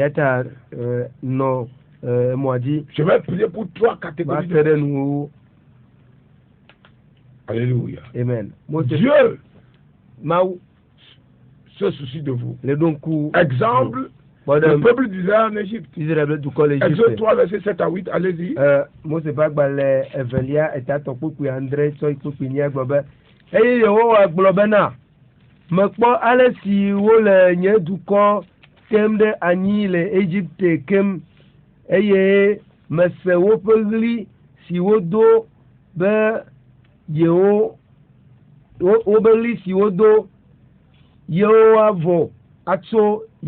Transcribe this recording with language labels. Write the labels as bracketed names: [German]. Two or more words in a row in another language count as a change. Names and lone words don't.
[French] Je vais prier pour 3 catégories de personnes. Alléluia. Amen. Dieu se soucie de vous. Exemple, le peuple d'Israël en Égypte. Exode 3, verset 7 à 8, allez-y. [Ewe] Mekpɔ ale si wole nye dukɔ tem ɖe anyi le Egypte kem eye mese woƒe ɣli si wodo be yewo wobe ɣli si wodo yewoavo atso